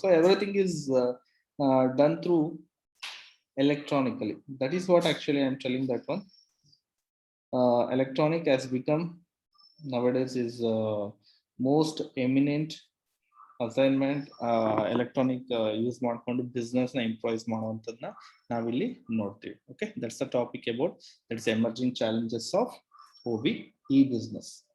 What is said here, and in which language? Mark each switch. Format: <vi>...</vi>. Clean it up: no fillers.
<en>So everything is done through electronically. That is what actually I am telling that one. Electronic has become nowadays is most eminent assignment.</en> <kn>Electronic use ಮಾಡ್ಕೊಂಡು business ನ improvise ಮಾಡುವಂತದನ್ನ ನಾವಿಲ್ಲಿ ನೋಡ್ತೀವಿ.</kn> <en>Okay, that's the topic about that's emerging challenges of OB E business.</en>